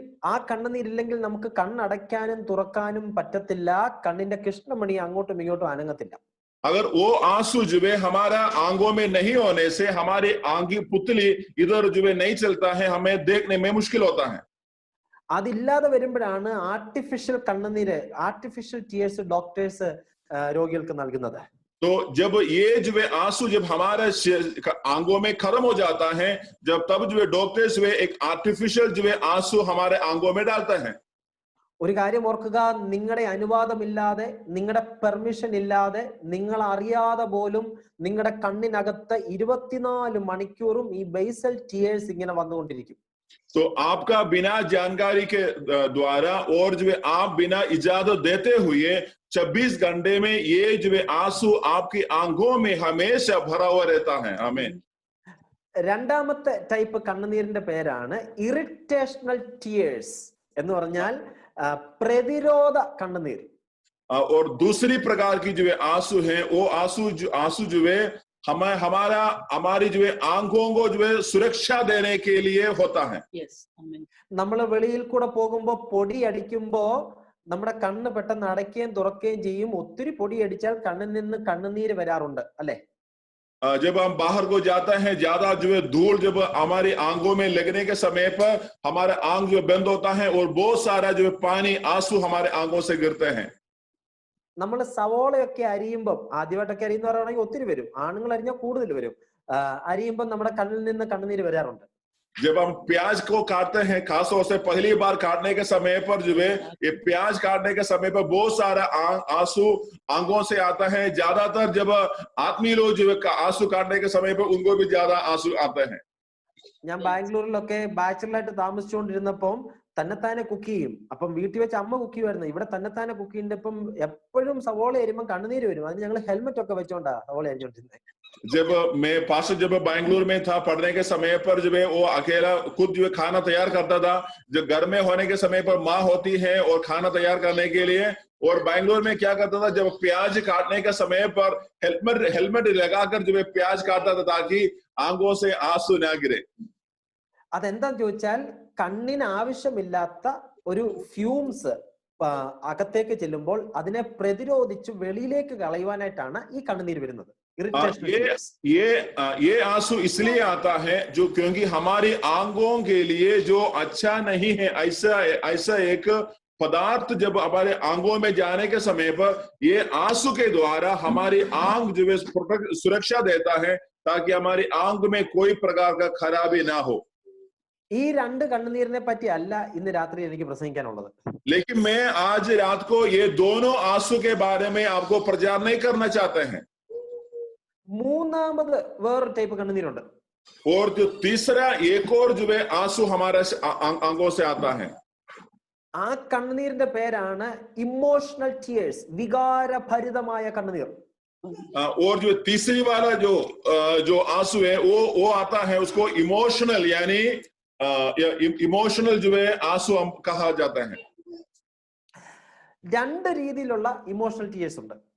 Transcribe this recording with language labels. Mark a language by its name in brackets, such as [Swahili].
[Malayalam] ആ കണ്ണുനീരില്ലെങ്കിൽ നമുക്ക് കണ്ണടയ്ക്കാനും തുറക്കാനും പറ്റത്തില്ല. കണ്ണിന്റെ കൃഷ്ണമണി അങ്ങോട്ടും ഇങ്ങോട്ടും അനങ്ങത്തില്ല. [Hindi] अगर वो आंसू जो है हमारा आंखों में नहीं होने से हमारी आंख की पुतली इधर जो है नहीं चलता है, हमें देखने में मुश्किल होता है. [Malayalam] അതില്ലാതെ വരുമ്പോഴാണ് ആർട്ടിഫിഷ്യൽ കണ്ണുനീര്, ആർട്ടിഫിഷ്യൽ ടിയേഴ്സ് ഡോക്ടേഴ്സ് രോഗികൾക്ക് നൽകുന്നത്. [Hindi] तो जब ये जो है आंसू जब हमारे आंखों में खत्म हो जाता है, तब जो है डॉक्टर्स वे एक आर्टिफिशियल जो है आंसू हमारे आंखों में डालते हैं. [Malayalam] ഒരു കാര്യം ഓർക്കുക, നിങ്ങളുടെ അനുവാദമില്ലാതെ നിങ്ങളുടെ പെർമിഷൻ ഇല്ലാതെ നിങ്ങൾ അറിയാതെ പോലും നിങ്ങളുടെ കണ്ണിനകത്ത് 24 മണിക്കൂറും ഈ ബേസൽ ടിയേഴ്സ് ഇങ്ങനെ വന്നുകൊണ്ടിരിക്കും. [Hindi] तो आपका बिना जानकारी के द्वारा और जो है आप बिना इजाजत देते हुए 24 घंटे में ये जो है आंसू आपकी आंखों में हमेशा भरा हुआ रहता है. आमीन. [Malayalam] രണ്ടാമത്തെ ടൈപ്പ് കണ്ണുനീരിന്റെ പേരാണ് ഇറിറ്റേഷണൽ ടിയേഴ്സ് എന്ന് പറഞ്ഞാൽ പ്രതിരോധ കണ്ണുനീർ. [Hindi] और दूसरी प्रकार की जो है आंसू है वो आंसू जो है हमारी जो है आंखों को जो है सुरक्षा देने के लिए होता है. [Malayalam] നമ്മൾ വെളിയിൽ കൂടെ പോകുമ്പോ പൊടി അടിക്കുമ്പോ നമ്മുടെ കണ്ണ് പെട്ടെന്ന് അടയ്ക്കുകയും തുറക്കുകയും ചെയ്യും. ഒത്തിരി പൊടി അടിച്ചാൽ കണ്ണിൽ നിന്ന് കണ്ണുനീര് വരാറുണ്ട്, അല്ലെ? [Hindi] जब हम बाहर को जाते हैं, ज्यादा जो है धूल जब हमारी आंखों में लगने के समय पर हमारा आंख जो बंद होता है और बहुत सारा जो है पानी आंसू हमारे आंखों से गिरते हैं. [Malayalam] നമ്മൾ സവോളയൊക്കെ അരിയുമ്പം, ആദ്യമായിട്ടൊക്കെ അരിയുന്ന പറയുകയാണെങ്കിൽ ഒത്തിരി വരും, ആണുങ്ങൾ അരിഞ്ഞാൽ കൂടുതൽ വരും. അരിയുമ്പം നമ്മുടെ കണ്ണിൽ നിന്ന് കണ്ണുനീര് വരാറുണ്ട്. [Hindi] जब हम प्याज को काटते हैं, खासतौर से पहली बार काटने के समय पर जो है ये प्याज काटने के समय पर बहुत सारा आंसू आंखों से आता है. ज्यादातर जब आदमी लोग जो है आंसू काटने के समय पर उनको भी ज्यादा आंसू आते हैं. [Malayalam] ഞാൻ ബാംഗ്ലൂരിലൊക്കെ ബാച്ചിലറായിട്ട് താമസിച്ചുകൊണ്ടിരുന്നപ്പം തന്നെത്താനെ കുക്ക് ചെയ്യും. അപ്പം വീട്ടിൽ വെച്ച് അമ്മ കുക്ക് ചെയ്യുമായിരുന്നു. ഇവിടെ തന്നെത്താനെ കുക്ക് ചെയ്യുമ്പോൾ ഇപ്പം എപ്പോഴും സവോള അരിയുമ്പോൾ കണ്ണുനീര് വരും. അതിന് ഞങ്ങൾ ഹെൽമെറ്റ് ഒക്കെ വെച്ചോണ്ടാ സവോള अरिഞ്ഞോണ്ടിരുന്നത്. [Hindi] जब बैंगलोर में था पढ़ने के समय पर जो है वो अकेला खुद जो है खाना तैयार करता था. जब घर में होने के समय पर माँ होती है और खाना तैयार करने के लिए, और बैंगलोर में क्या करता था, जब प्याज काटने के समय पर हेलमेट लगाकर जो है प्याज काटता था ताकि आंखों से आंसू ना गिरे. [Malayalam] അതെന്താന്ന് ചോദിച്ചാൽ കണ്ണിന് ആവശ്യമില്ലാത്ത ഒരു ഫ്യൂംസ് അകത്തേക്ക് ചെല്ലുമ്പോൾ അതിനെ പ്രതിരോധിച്ച് വെളിയിലേക്ക് കളയുവാനായിട്ടാണ് ഈ കണ്ണുനീര് വരുന്നത്. [Hindi] ये आंसू इसलिए आता है क्योंकि हमारी आंखों के लिए जो अच्छा नहीं है ऐसा एक पदार्थ जब हमारे आंखों में जाने के समय पर ये आंसू के द्वारा हमारी आंख जो है सुरक्षा देता है ताकि हमारी आंख में कोई प्रकार का खराबी ना हो. [Malayalam] ഈ രണ്ട് കണ്ണുനീരിനെ പറ്റി അല്ല ഇന്ന് രാത്രി എനിക്ക് പ്രസംഗിക്കാനുള്ളത്. [Hindi] लेकिन मैं आज रात को ये दोनों आंसू के बारे में आपको प्रचार नहीं करना चाहते हैं. [Malayalam] മൂന്നാമത് വേറൊരു ടൈപ്പ് കണ്ണുനീരുണ്ട്. [Hindi] और जो तीसरा एक और जो है आंसू हमारे आंखों से आता है. [Malayalam] ആ കണ്ണുനീരിന്റെ പേരാണ് ഇമോഷണൽ ടിയേഴ്സ്, വികാരഭരിതമായ കണ്ണുനീർ. [Hindi] और जो तीसरी वाला जो आंसू है वो आता है उसको इमोशनल यानी इमोशनल जो है आंसू हम कहा जाता है. [Malayalam] രണ്ട് രീതിയിലുള്ള ഇമോഷണൽ ടീയേഴ്സ് ഉണ്ട്.